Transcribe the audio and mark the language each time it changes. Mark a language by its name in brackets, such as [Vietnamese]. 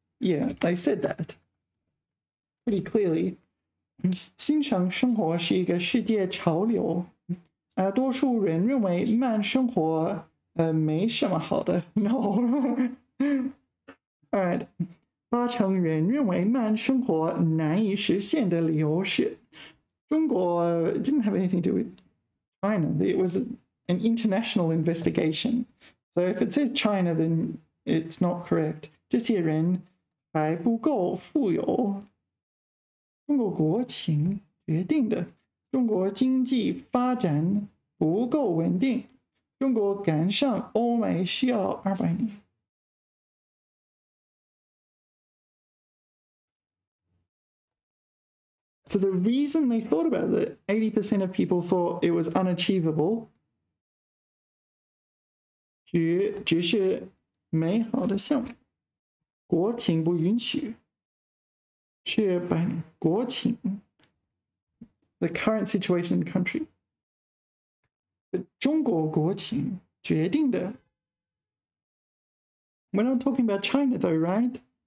[English] Yeah, I said that pretty clearly. [Chinese] 欣赏生活是一个世界潮流。多数人认为慢生活没什么好的。 [English] No. All right. [Chinese] 80%人认为慢生活难以实现的理由是。 [English] 中国 didn't have anything to do with China. It was an international investigation. So if it says China, then it's not correct. [Chinese] 这些人还不够富有。中国国情决定的。中国经济发展不够稳定。中国赶上欧美需要200年。 [English] So the reason they thought about it, 80% of people thought it was unachievable. [Chinese] 只是美好的项目，国情不允许。是国情 [English] the current situation in the country. [Chinese] 中国国情决定的。 [English] We're not talking about China though, right?